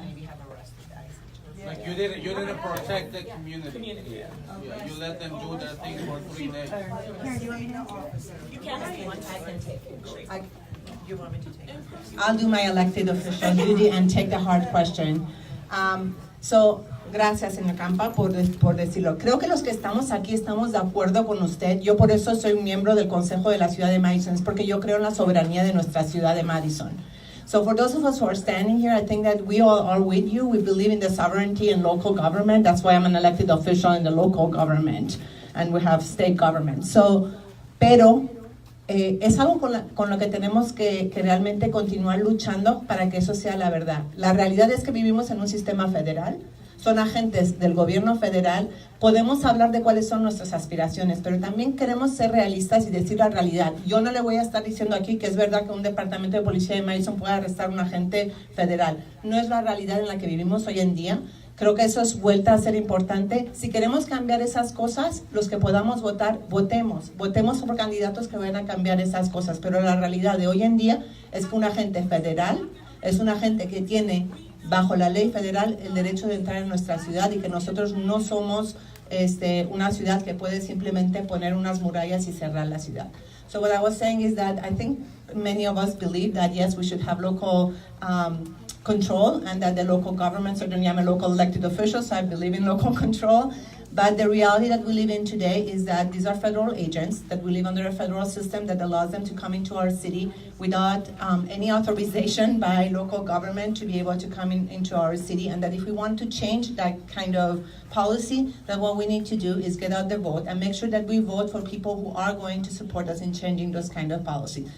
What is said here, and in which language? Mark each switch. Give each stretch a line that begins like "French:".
English: maybe have arrested ICE. Like you didn't protect the community. Yeah, you let them do their thing for 3 days. You can't have one. I can take it. You want me to take it? I'll do my elected official duty and take the hard question.
Spanish: So, gracias, señor Campa, por decirlo. Creo que los que estamos aquí estamos de acuerdo con usted. Yo por eso soy miembro del Consejo de la Ciudad de Madison, es porque yo creo en la soberanía de nuestra ciudad de Madison.
English: So for those of us who are standing here, I think that we all are with you. We believe in the sovereignty and local government. That's why I'm an elected official in the local government, and we have state government.
Spanish: So, pero es algo con lo que tenemos que realmente continuar luchando para que eso sea la verdad. La realidad es que vivimos en un sistema federal, son agentes del gobierno federal, podemos hablar de cuáles son nuestras aspiraciones, pero también queremos ser realistas y decir la realidad. Yo no le voy a estar diciendo aquí que es verdad que un departamento de policía de Madison pueda arrestar a un agente federal. No es la realidad en la que vivimos hoy en día. Creo que eso es vuelta a ser importante. Si queremos cambiar esas cosas, los que podamos votar, votemos por candidatos que vayan a cambiar esas cosas. Pero la realidad de hoy en día es que un agente federal es un agente que tiene bajo la ley federal el derecho de entrar en nuestra ciudad, y que nosotros no somos una ciudad que puede simplemente poner unas murallas y cerrar la ciudad.
English: So what I was saying is that I think many of us believe that yes, we should have local control, and that the local government, certainly I'm a local elected official, so I believe in local control. But the reality that we live in today is that these are federal agents, that we live under a federal system that allows them to come into our city without any authorization by local government to be able to come into our city, and that if we want to change that kind of policy, then what we need to do is get out the vote and make sure that we vote for people who are going to support us in changing those kind of policy.